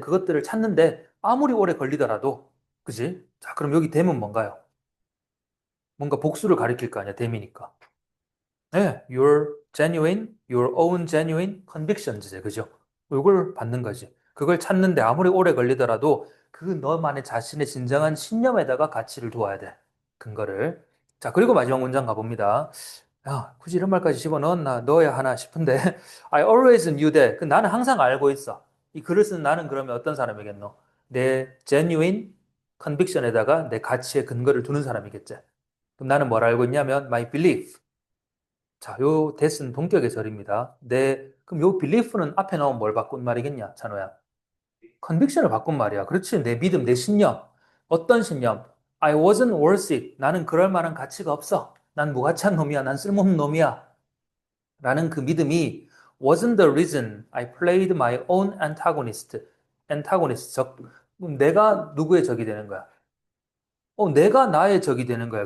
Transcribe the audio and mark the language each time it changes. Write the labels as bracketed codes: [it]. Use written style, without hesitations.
[ko] 그것들을 찾는데 아무리 오래 걸리더라도. 그지? 자, 그럼 여기 them은 뭔가요? 뭔가 복수를 가리킬 거 아니야. them이니까. [en] 네, your own genuine convictions. [ko] 그죠? 이걸 받는 거지. 그걸 찾는데 아무리 오래 걸리더라도 그 너만의 자신의 진정한 신념에다가 가치를 두어야 돼. 근거를. 자, 그리고 마지막 문장 가봅니다. 야, 굳이 이런 말까지 집어넣었나, 넣어야 하나 싶은데. [en] I always knew that. [ko] 그 나는 항상 알고 있어. 이 글을 쓴 나는 그러면 어떤 사람이겠노? 내 genuine conviction에다가 내 가치의 근거를 두는 사람이겠지. 그럼 나는 뭘 알고 있냐면, [en] my belief. [ko] 자, 요 that은 동격의 절입니다. 그럼 요 belief는 앞에 나온 뭘 바꾼 말이겠냐, 찬호야? conviction을 바꾼 말이야. 그렇지, 내 믿음, 내 신념. 어떤 신념? [en] I wasn't worth it. [ko] 나는 그럴 만한 가치가 없어. 난 무가치한 놈이야. 난 쓸모없는 놈이야. 라는 그 믿음이 [en] wasn't the reason I played my own antagonist. [ko] antagonist, 내가 누구의 적이 되는 거야? 내가 나의 적이 되는 거야.